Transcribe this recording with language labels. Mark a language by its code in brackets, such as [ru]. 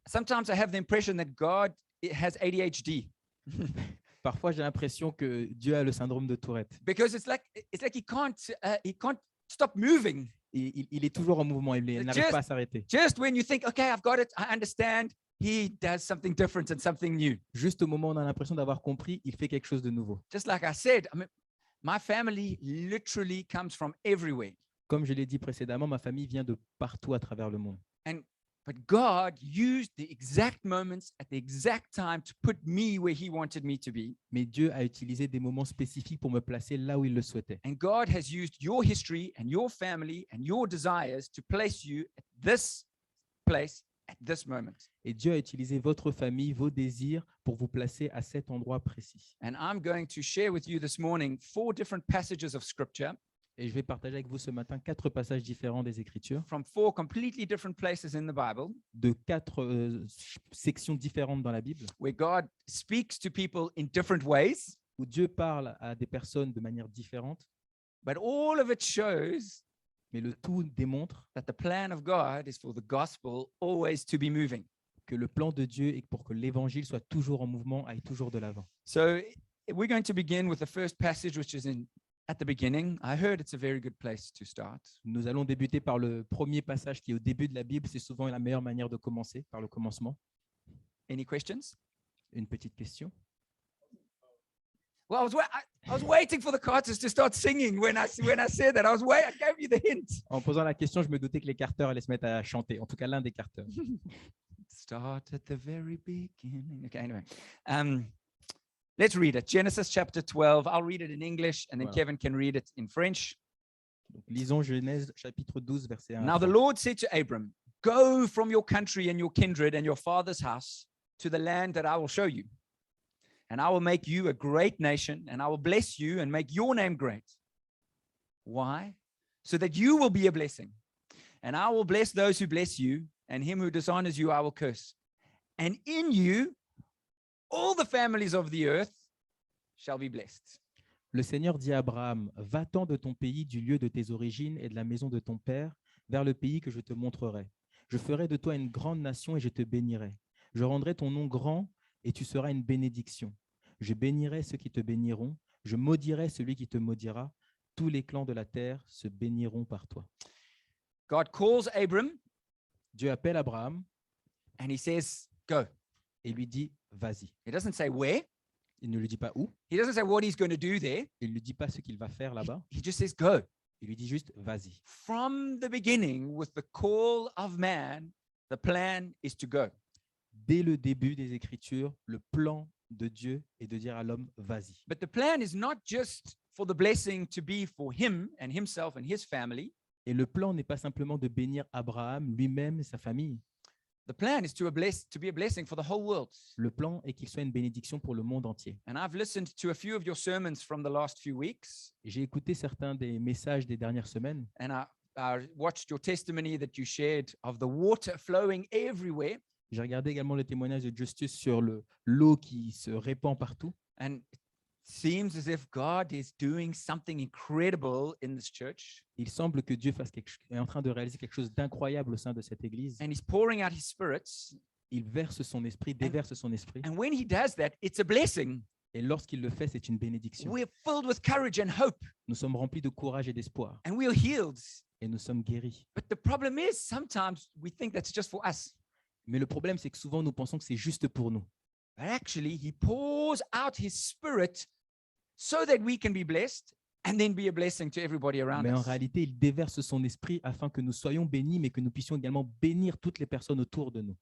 [en] Sometimes I have the impression that God has ADHD. [fr] Parfois, j'ai l'impression que Dieu a le syndrome de Tourette. [en] Because it's like he can't stop moving. [fr] Et il est toujours en mouvement, il [en] It's [fr] n'arrive pas à s'arrêter. [en] Just when you think, okay, I've got it, I understand, he does something different and something new. [fr] Juste au moment où on a l'impression d'avoir compris, il fait quelque chose de nouveau. [en] Just like I said, I mean, my family literally comes from everywhere. [fr] Comme je l'ai dit précédemment, ma famille vient de partout à travers le monde. [en] But God used the exact moments at the exact time to put me where he wanted me to be. [fr] Mais Dieu a utilisé des moments spécifiques pour me placer là où il le souhaitait. [en] And God has used your history and your family and your desires to place you at this place at this moment. [fr] Et Dieu a utilisé votre famille, vos désirs pour vous placer à cet endroit précis. [en] And I'm going to share with you this morning 4 different passages of scripture [fr] Et je vais partager avec vous ce matin 4 passages différents des Écritures, [en] from 4 completely different places in the Bible [fr] de 4 sections différentes dans la Bible, [en] where God speaks to people in different ways, [fr] où Dieu parle à des personnes de manière différente, [en] but all of it shows [fr] mais le tout démontre [en] that the plan of God is for the gospel always to be moving. [fr] que le plan de Dieu est pour que l'Évangile soit toujours en mouvement, aille toujours de l'avant. [en] So we're going to begin with the first passage, which is at the beginning. I heard it's a very good place to start. [fr] Nous allons débuter par le premier passage qui est au début de la Bible. C'est souvent la meilleure manière de commencer, par le commencement. [en] Any questions? [fr] Une petite question. [en] Well, I was waiting for the Carters to start singing when I said that. I gave you the hint. [fr] En posant la question, je me doutais que les carteurs allaient se mettre à chanter, en tout cas l'un des carteurs. [en] Start at the very beginning. Okay, anyway. Let's read it. Genesis chapter 12. I'll read it in English and then [fr] Voilà. [en] Kevin can read it in French. [fr] Donc, lisons Genèse chapitre 12, verset 1. [en] Now the Lord said to Abram, go from your country and your kindred and your father's house to the land that I will show you. And I will make you a great nation, and I will bless you and make your name great. Why? So that you will be a blessing. And I will bless those who bless you, and him who dishonors you I will curse. And in you all the families of the earth shall be blessed. [fr] Le Seigneur dit à Abraham, va-t'en de ton pays, du lieu de tes origines et de la maison de ton père, vers le pays que je te montrerai. Je ferai de toi une grande nation et je te bénirai. Je rendrai ton nom grand et tu seras une bénédiction. Je bénirai ceux qui te béniront, je maudirai celui qui te maudira. Tous les clans de la terre se béniront par toi. [en] God calls Abram [fr] Dieu appelle Abraham [en] and he says, go. [fr] et lui dit, vas-y. [en] He doesn't say where. [fr] Il ne lui dit pas où, [en] He doesn't say what he's going to do there. [fr] il ne lui dit pas ce qu'il va faire là-bas, [en] He just says, go. [fr] il lui dit juste, vas-y. [en] From the beginning, with the call of man, the plan is to go. [fr] Dès le début des Écritures, le plan de Dieu est de dire à l'homme, vas-y. [en] But the plan is not just for the blessing to be for him and himself and his family. [fr] Et le plan n'est pas simplement de bénir Abraham lui-même et sa famille. [en] The plan is to be a blessing for the whole world. [fr] Le plan est qu'il soit une bénédiction pour le monde entier. [en] And I've listened to a few of your sermons from the last few weeks, [fr] J'ai écouté certains des messages des dernières semaines [en] and I watched your testimony that you shared of the water flowing everywhere. [fr] J'ai regardé également le témoignage de Justus sur l'eau qui se répand partout. [en] And it seems as if God is doing something incredible in this church. [fr] Il semble que Dieu est en train de réaliser quelque chose d'incroyable au sein de cette église. [en] And he's pouring out his spirits. [fr] Il verse son esprit, déverse son esprit. [en] And when he does that, it's a blessing. [fr] Et lorsqu'il le fait, c'est une bénédiction. [en] We're filled with courage and hope, [fr] Nous sommes remplis de courage et d'espoir. [en] and we're healed. [fr] Et nous sommes guéris. [en] But the problem is sometimes we think that's just for us. [fr] Mais le problème, c'est que souvent, nous pensons que c'est juste pour nous. [en] But actually, he pours out his spirit so that we can be blessed and then be a blessing to everybody around [fr] Mais en [en] us. [fr] réalité, il déverse son esprit afin que nous soyons bénis, mais que nous puissions également bénir toutes les personnes autour de nous.